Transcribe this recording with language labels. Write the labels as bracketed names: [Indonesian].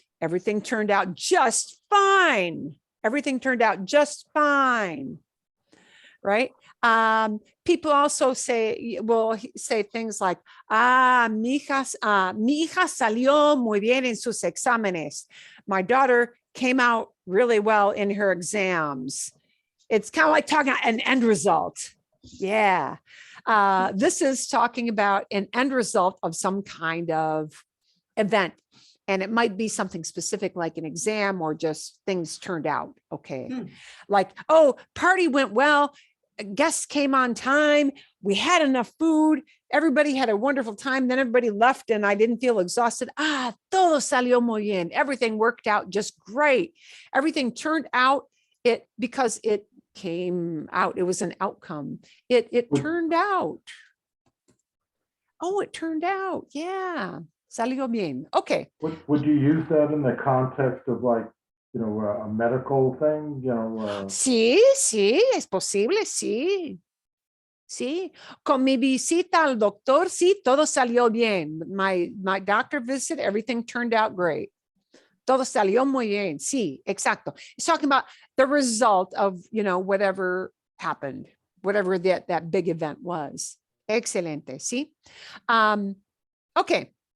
[English] Everything turned out just fine. Everything turned out just fine. Right? People also will say things like, [Spanish] mi hija salió muy bien en sus exámenes. [English] My daughter came out really well in her exams. It's kind of like talking about an end result. Yeah. This is talking about an end result of some kind of event. And it might be something specific like an exam or just things turned out okay. Like, oh, party went well. Guests came on time. We had enough food. Everybody had a wonderful time. Then everybody left and I didn't feel exhausted. [Spanish] Todo salió muy bien. [English] Everything worked out just great. Everything turned out because it came out. It was an outcome. It turned out. Oh, it turned out. Yeah. [Spanish] Salió bien. [English] Okay. Would you use that in the context of like, you know, a medical thing, you know? [Spanish] Sí, es posible, sí. Sí, con mi visita al doctor, sí, todo salió bien. [English] My doctor visit, everything turned out great. [Spanish] Todo salió muy bien. Sí, exacto. [English] It's talking about the result of, you know, whatever happened, whatever that big event was. [Spanish] Excelente, sí. Okay.